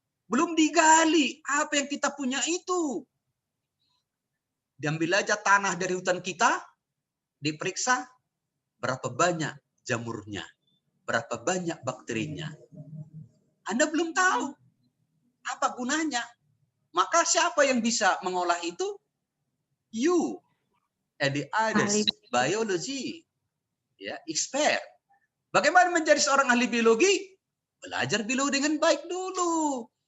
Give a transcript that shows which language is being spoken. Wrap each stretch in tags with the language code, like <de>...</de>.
<id>Belum digali apa yang kita punya itu. Diambil aja tanah dari hutan kita, diperiksa berapa banyak jamurnya, berapa banyak bakterinya. Anda belum tahu apa gunanya. Maka siapa yang bisa mengolah itu?</id> <en>You and the others, biology, ya, expert.</en> <id>Bagaimana menjadi seorang ahli biologi? Belajar biologi dengan baik dulu.</id>